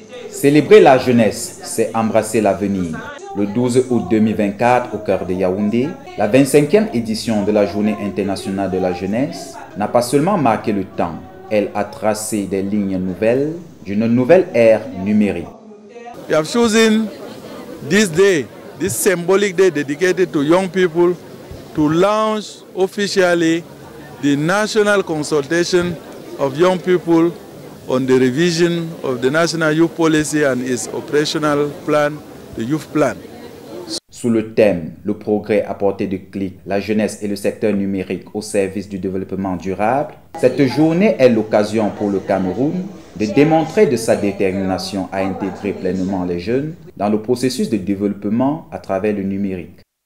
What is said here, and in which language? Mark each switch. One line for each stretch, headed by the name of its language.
French: Célébrer la jeunesse, c'est embrasser l'avenir. Le 12 août 2024, au cœur de Yaoundé, la 25e édition de la Journée internationale de la jeunesse n'a pas seulement marqué le temps, elle a tracé des lignes nouvelles d'une nouvelle ère numérique.
English: We have chosen this day, this symbolic day dedicated to young people, to launch officially the national consultation of young people on the revision of the National Youth Policy and its operational plan, the Youth Plan.
French: Sous le thème « Le progrès à portée de clic, la jeunesse et le secteur numérique au service du développement durable », cette journée est l'occasion pour le Cameroun de démontrer de sa détermination à intégrer pleinement les jeunes dans le processus de développement à travers le numérique.